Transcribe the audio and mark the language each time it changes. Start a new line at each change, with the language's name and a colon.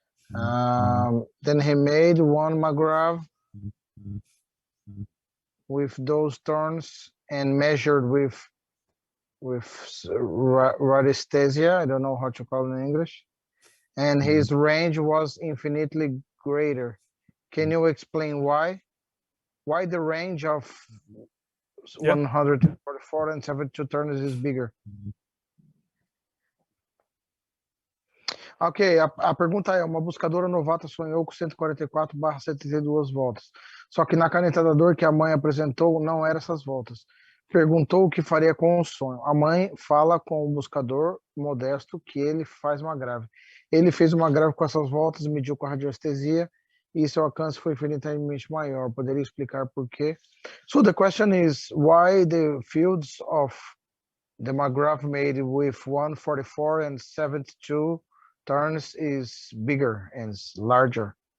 English: Then he made one Magrav with those turns and measured with radiestesia. I don't know how to call it in English. And his range was infinitely greater. Can you explain why? Why the range of 144 and 72 turns is bigger?
Portuguese: Ok, a pergunta é: uma buscadora novata sonhou com 144/72 voltas. Só que na caneta da dor que a mãe apresentou não eram essas voltas. Perguntou o que faria com o sonho. A mãe fala com o buscador modesto que ele faz uma grave. Ele fez uma grave com essas voltas, mediu com a radiestesia e seu alcance foi infinitamente maior. Poderia explicar por quê?
English: So the question is why the fields of the Magrav made with 144 and 72 turns is bigger and larger.